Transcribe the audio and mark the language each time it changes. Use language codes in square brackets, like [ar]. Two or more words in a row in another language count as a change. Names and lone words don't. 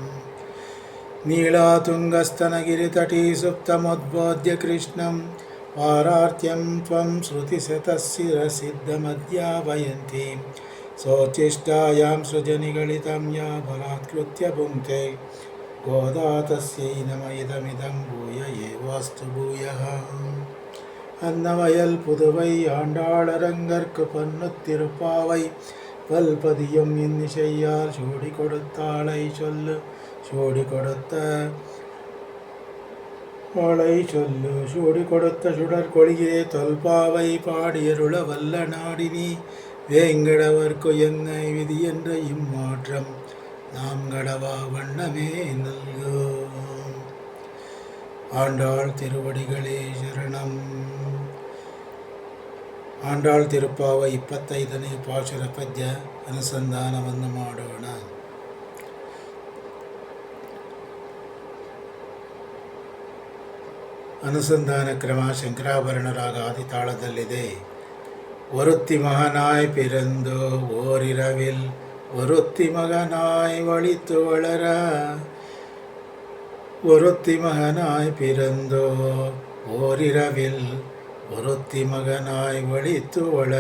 [sa] ನೀಳಾತುಂಗಸ್ತನಗಿರಿತಟೀ ಸುಪ್ತಮುದ್ಬೋಧ್ಯ ಕೃಷ್ಣಂ ಪಾರಾರ್ತ್ಯಂ ತ್ವಂ ಶ್ರುತಿಶತಶಿರಸಿದ್ಧಮಧ್ಯಾಪಯಂತಿ ಸೋಚಿಷ್ಟಾಯಾಂ ಸೃಜನಿಗಳಿತಂ ಯಾ ಬಲಾತ್ಕೃತ್ಯ ಭುಂಕ್ತೆ ಗೋದಾ ತಸ್ಯೈ ನಮ ಇದಮಿದಂ ಭೂಯ ಏವಾಸ್ತು ಭೂಯಃ. [ta] அன்னவயல் புதுவை ஆண்டாளரங்கற்கு பொன்னுத்திருப்பாவை பல்பதியும் இன்னிசையால் சூடி கொடுத்தாளை சொல்லு சூடி கொடுத்த ஆளை சொல்லு சூடி கொடுத்த சுடற்கொடியே தொல்பாவை பாடியருள வல்ல நாடினி வேங்கடவர்க்கு என்னை விதி என்ற இம்மாற்றம் நாம் கடவா வண்ணமே நல்கு. ஆண்டாள் திருவடிகளே சரணம். [kn] ಆಂಡಾಳ್ ತಿರುಪ್ಪಾವೈ 25ನೇ ಪಾಶುರ ಪದ್ಯ ಅನುಸಂಧಾನವನ್ನು ಮಾಡೋಣ. ಅನುಸಂಧಾನ ಕ್ರಮ ಶಂಕರಾಭರಣ ರಾಗ ಆದಿತಾಳದಲ್ಲಿದೆ. [ta] ஒருத்தி மகனாய் பிறந்தோ ஓரிரவில் ஒருத்தி மகனாய் வழித்து வளர. ஒருத்தி மகனாய் பிறந்தோ ஓரிரவில் ஒருத்தி மகனாய் வழித்து வளர.